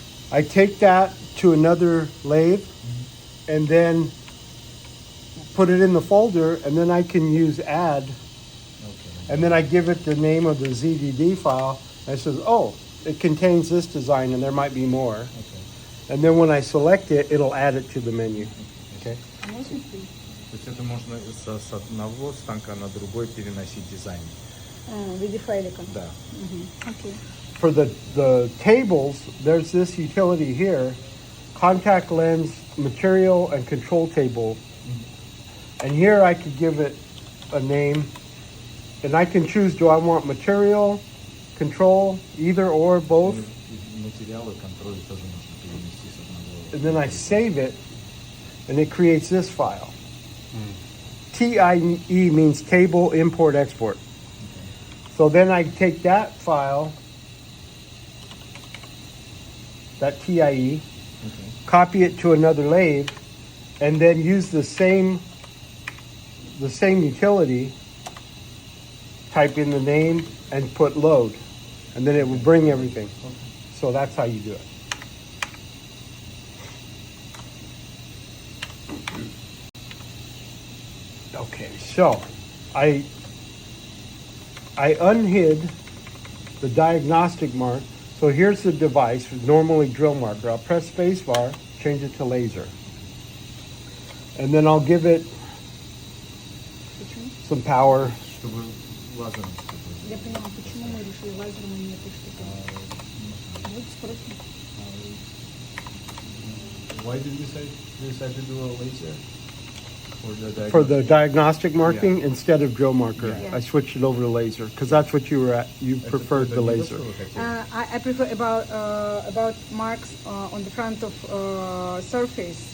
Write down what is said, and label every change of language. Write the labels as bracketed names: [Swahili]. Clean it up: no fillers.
[English] I take that to another lathe and then put it in the folder, and then I can use add Okay. And then I give it the name of the ZDD file, and it says, oh, it contains this design, and there might be more. Okay. And then when I select it, it'll add it to the menu. Okay. [Russian] То есть это можно с одного станка на другой переносить дизайн. В виде файлика. Да. Окей. [English] For the tables, there's this utility here, contact lens, material, and control table. And here I could give it a name, and I can choose, do I want material, control, either or, both? [Russian] Материалы, контроль тоже можно перенести с одного. [English] And then I save it, and it creates this file. TIE means table import export. So then I take that file, that TIE, copy it to another lathe, and then use the same utility, type in the name, and put load. And then it will bring everything. So that's how you do it. Okay, so I unhid the diagnostic mark. So here's the device, normally drill marker. I'll press space bar, change it to laser. And then I'll give it some power. [Russian] Чтобы лазером. Я поняла, почему мы решили лазером и не этой штукой. Вот спросим. [English] Why did we decide to do a laser? For the diagnostic marking instead of drill marker. Yeah. I switched it over to laser because that's what you were at. You preferred the laser. I prefer about marks on the front of surface.